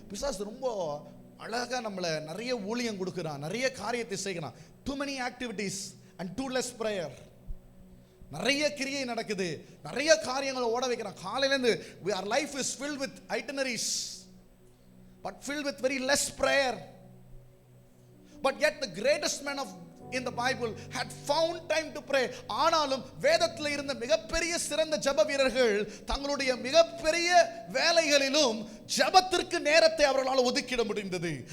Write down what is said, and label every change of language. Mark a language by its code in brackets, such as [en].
[ta] பிசாசு ரொம்ப அழகா நம்மள நிறைய ஊழியம் கொடுக்குறான், நிறைய காரியத்தை செய்கிறான். [en] too many activities and too less prayer. [ta] நிறைய கிரியை நடக்குது, நிறைய காரியங்களை ஓட வைக்கிறான். காலையில இருந்து [en] our life is filled with itineraries but filled with very less prayer. But yet the greatest man of in the Bible had found time to pray. [ta] ஆனாலும் வேதத்தில் இருந்த மிகப்பெரிய சிறந்த ஜெப வீரர்கள் தங்களுடைய மிகப்பெரிய வேலைகளிலும் ஜெபத்திற்கு நேரத்தை அவர்களால் ஒதுக்கிட முடிந்தது.